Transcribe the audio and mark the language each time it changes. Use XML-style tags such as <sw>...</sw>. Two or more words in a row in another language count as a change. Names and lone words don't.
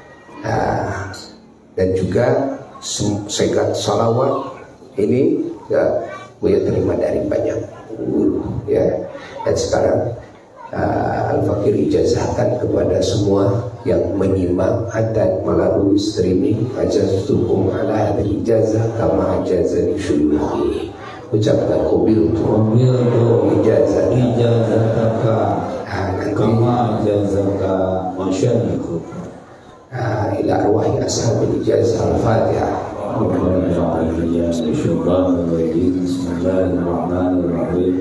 <id>Dan juga segat salawat ini ya, Buya terima dari banyak guru ya. Dan sekarang Al-Fakir ijazahkan kepada semua yang menyimak dan melalui streaming,</id> <ar>أجزتكم على هذه الإجازة كما أجازني شيوخي ucapkan قبلت إجازتك كما جزاك وشريكك إلى أرواح أصحاب الإجازة الفاتحة. بسم الله الرحمن الرحيم.</ar>